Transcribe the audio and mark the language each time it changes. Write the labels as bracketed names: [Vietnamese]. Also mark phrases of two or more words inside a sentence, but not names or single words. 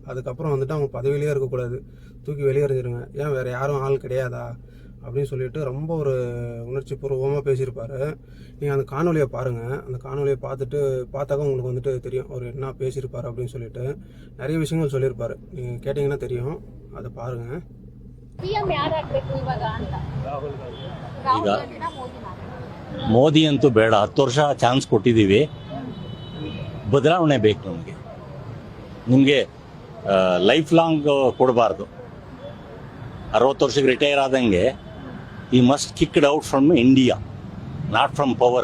[Tamil] அதுக்கப்புறம் வந்துட்டு அவங்க பதவியிலே இருக்கக்கூடாது, தூக்கி வெளியே எறிஞ்சிருங்க. ஏன் வேறு யாரும் ஆள் கிடையாதா அப்படின்னு சொல்லிட்டு ரொம்ப ஒரு உணர்ச்சி பூர்வமாக பேசியிருப்பார். நீங்கள் அந்த காணொலியை பாருங்கள். அந்த காணொலியை பார்த்தாக்க உங்களுக்கு வந்துட்டு தெரியும் அவர் என்ன பேசியிருப்பார் அப்படின்னு சொல்லிட்டு. நிறைய விஷயங்கள் சொல்லியிருப்பார், நீங்கள் கேட்டிங்கன்னா தெரியும். அதை பாருங்கள். [Kannada] ಮೋದಿ ಅಂತೂ ಬೇಡ, 10 ವರ್ಷ ಚಾನ್ಸ್ ಕೊಟ್ಟಿದ್ದೀವಿ, ಬದಲಾವಣೆ ಬೇಕು ನಮಗೆ. ನಿಮಗೆ [English] life long [Kannada] ಕೊಡಬಾರ್ದು. 60 ವರ್ಷಕ್ಕೆ ರಿಟೈರ್ ಆದಂಗೆ ಈ [English] must kicked out from India, not from power.